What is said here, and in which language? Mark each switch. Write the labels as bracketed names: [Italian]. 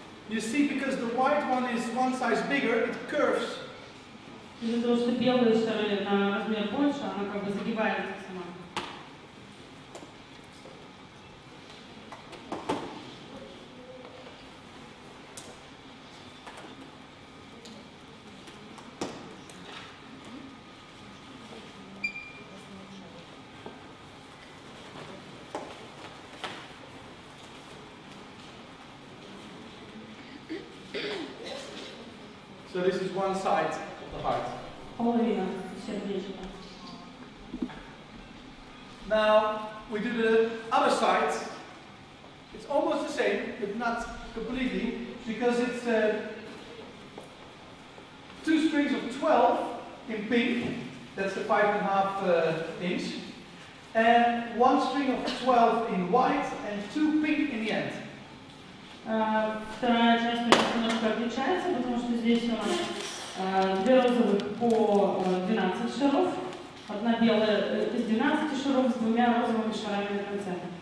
[English] You see, because the white one is one size bigger, it curves. [Russian] Из-за того, что белые шары на размер больше, она как бы загибается сама. [English] So this is one side of the heart. [Russian] Половина сердечка. [English] Now we do the other side. It's almost the same, but not completely, because it's 2 strings of 12 in pink. That's the 5.5 inch. And 1 string of 12 in white and 2 pink in the end. [Russian] Вторая часть немножко отличается, потому что здесь у нас 2 розовых по 12 шаров, одна белая из 12 шаров с 2 розовыми шарами на конце.